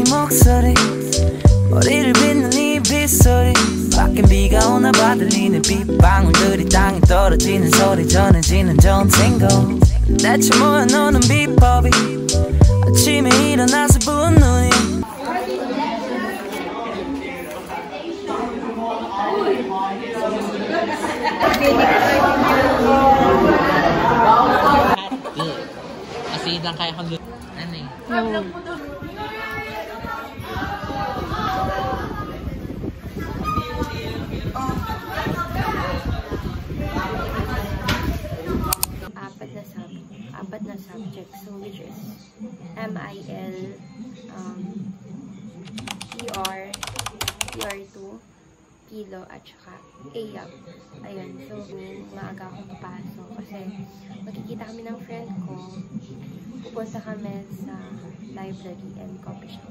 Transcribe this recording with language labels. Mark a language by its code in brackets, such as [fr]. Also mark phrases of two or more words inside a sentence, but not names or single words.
[ko] 목소리 머리를 빗는 이 빗소리 밖엔 비가 오나 봐 들리는 빗방울들이 땅에 떨어지는 소리 전해지는 전생고 대체 뭐야 너는 비법이 아침에 일어나서 부은 눈이 [tl] Kasi lang kaya kang ano eh. Apat na subject, [en] so which is [tl] MIL, PR2, Kilo, at saka AYAP. Ayun, so maaga akong papasok kasi magkikita kami ng friend ko. Pupunta kami sa [en] library and coffee shop.